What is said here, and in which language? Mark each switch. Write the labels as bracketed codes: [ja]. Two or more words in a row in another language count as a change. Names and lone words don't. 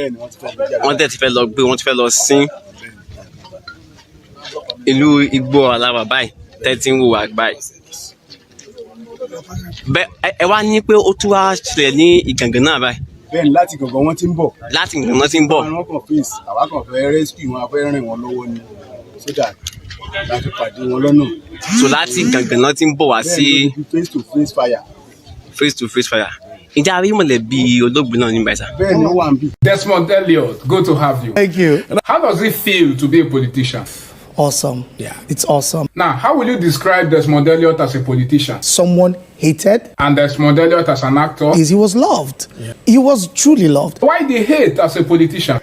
[yo] Wọ́n dẹ̀ ti fẹ́ lọ gbé, wọ́n ti fẹ́ lọ sin ìlú igbó aláwà báyìí tẹ́tí ń wò wá báyìí. Bẹ́ẹ̀ ẹ wá ní pé ó tún wá ṣẹlẹ̀ ní Ìgàngán náà báyìí. Bẹ́ẹ̀ni láti Gangan wọ́n ti ń bọ̀. Láti Ìgàngán wọ́n ti ń bọ̀. Àwọn kan fèsì àwa kan fẹ́ rescue wọn, a fẹ́ rìn wọn lọ́wọ́ ni [en] so that [yo] láti pàdé wọn lọ́nà. So láti Ìgàngán náà ti ń bọ̀ wá sí. [en] Face to face fire. Face to face fire. [yo] Ǹjẹ́ a rí mọ̀lẹ́bí olóògbé náà nígbà ìsà? Bẹ́ẹ̀ni ó wà ń bí. [en] Desmond Elliot, good to have you. Thank you. How does it feel to be a politician? Awesome. Yeah, it's awesome. Now, how will you describe Desmond Elliot as a politician? Someone hated. And Desmond Elliot as an actor? He was loved. Yeah. He was truly loved. Why the hate as a politician?